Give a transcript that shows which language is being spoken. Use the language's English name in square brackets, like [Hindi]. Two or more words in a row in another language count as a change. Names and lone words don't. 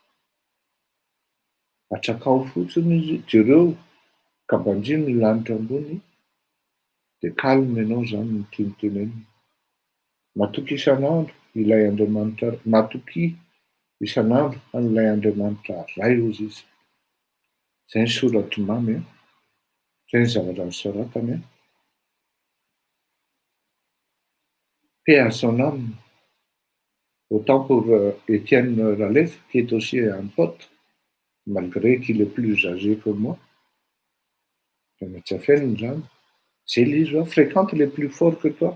[Malagasy] Atrakao fotsiny izy jereo ka bandriny ny lanitra ambony de calme ianao zany no tiany tenenina. Matoky isan'andro ilay Andriamanitra, matoky isan'andro an'ilay Andriamanitra ray ozy izy. Zay ny soratry Mamy a. Zay ny zavatra nosoratany a. [French] Paix à son âme. Autant pour Étienne Raleff, qui est aussi un pote, malgré qu'il est plus âgé que moi. C'est les gens fréquentent les plus forts que toi.